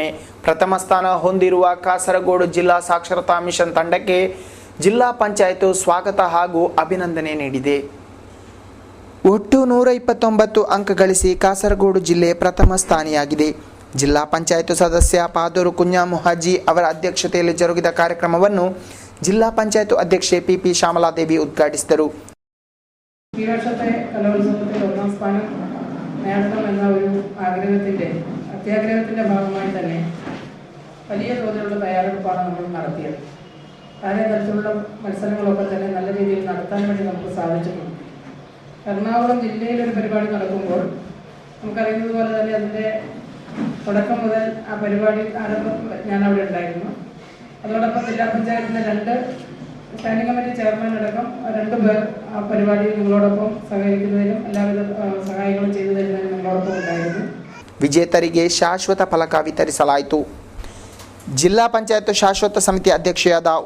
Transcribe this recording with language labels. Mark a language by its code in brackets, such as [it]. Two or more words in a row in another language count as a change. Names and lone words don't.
[kn] ಪ್ರಥಮ ಸ್ಥಾನ ಹೊಂದಿರುವ ಕಾಸರಗೋಡು ಜಿಲ್ಲಾ ಸಾಕ್ಷರತಾ ಮಿಷನ್ ತಂಡಕ್ಕೆ ಜಿಲ್ಲಾ ಪಂಚಾಯತ್ ಸ್ವಾಗತ ಹಾಗೂ ಅಭಿನಂದನೆ ನೀಡಿದೆ. ಒಟ್ಟು 129 ಅಂಕ ಗಳಿಸಿ ಕಾಸರಗೋಡು ಜಿಲ್ಲೆ ಪ್ರಥಮ ಸ್ಥಾನಿಯಾಗಿದೆ. ಜಿಲ್ಲಾ ಪಂಚಾಯತ್ ಸದಸ್ಯ ಪಾದೂರು ಕುಂಜಾಮುಹಾಜಿ ಅವರ ಅಧ್ಯಕ್ಷತೆಯಲ್ಲಿ ಜರುಗಿದ ಕಾರ್ಯಕ್ರಮವನ್ನು ಜಿಲ್ಲಾ ಪಂಚಾಯತ್ ಅಧ್ಯಕ್ಷ ಪಿ ಶ್ಯಾಮಲಾದೇವಿ ഉദ്ഘാടിಸಿದರು. [ml] ഈ വർഷത്തെ കലോത്സവത്തിൽ ഒന്നാം സ്ഥാനം നേടണമെന്ന ഒരു അത്യാഗ്രഹത്തിന്റെ ഭാഗമായി തന്നെ വലിയ തോതിലുള്ള തയ്യാറെടുപ്പാണ് നമ്മൾ നടത്തിയത്. പല തരത്തിലുള്ള മത്സരങ്ങളൊക്കെ തന്നെ നല്ല രീതിയിൽ നടത്താൻ വേണ്ടി നമുക്ക് സാധിച്ചിട്ടുണ്ട്. എറണാകുളം ജില്ലയിൽ ഒരു പരിപാടി നടക്കുമ്പോൾ നമുക്കറിയുന്നത് പോലെ തന്നെ അതിൻ്റെ തുടക്കം മുതൽ ആ പരിപാടി ആരംഭം ഞാൻ അവിടെ ഉണ്ടായിരുന്നു. അതോടൊപ്പം ജില്ലാ പഞ്ചായത്തിൻ്റെ 2 സ്റ്റാൻഡിംഗ് കമ്മിറ്റി ചെയർമാൻ അടക്കം 2 പേർ ആ പരിപാടിയിൽ നിങ്ങളോടൊപ്പം സഹകരിക്കുന്നതിനും എല്ലാവിധ സഹായങ്ങളും ചെയ്തു തരുന്നതിനും നിങ്ങളോടൊപ്പം ഉണ്ടായിരുന്നു. [kn] ವಿಜೇತರಿಗೆ ಶಾಶ್ವತ ಫಲಕ ವಿತರಿಸಲಾಯಿತು. ಜಿಲ್ಲಾ ಪಂಚಾಯತ್ ಶಾಶ್ವತ ಸಮಿತಿ ಅಧ್ಯಕ್ಷೆಯಾದ